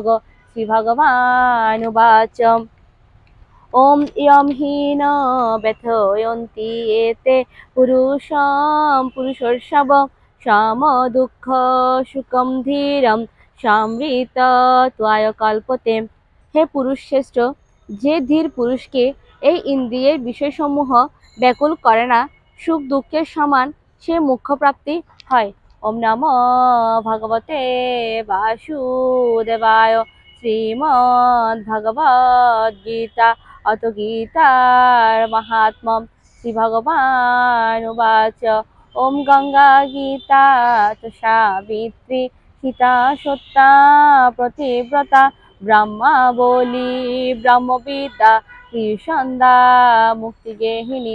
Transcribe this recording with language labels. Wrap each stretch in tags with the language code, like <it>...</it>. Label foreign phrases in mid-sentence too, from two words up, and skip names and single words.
<sa>श्री भगवानुवाच ओम यं हीन व्यथयन्ति एते पुरुषं पुरुषर्षभ साम दुःख सुखम धीरम समृतत्वाय कल्पते।</sa> <bn>হে পুরুষ শ্রেষ্ঠ, যে ধীর পুরুষকে এই ইন্দ্রিয়ের বিষয়সমূহ ব্যাকুল করে না, সুখ দুঃখের সমান সে মোক্ষপ্রাপ্তি হয়।</bn> <sa>ওম নমো ভগবতে বাসুদেবায়। শ্রীমদ্ ভগবদ গীতা अथ गीतार महात्म्यं। श्री भगवानुवाच ओम गंगा गीता च सावित्री सीता सत्ता प्रतिव्रता ब्रह्मावली ब्रह्मविद्या त्रिसन्ध्या मुक्तिगेहिनी।</sa>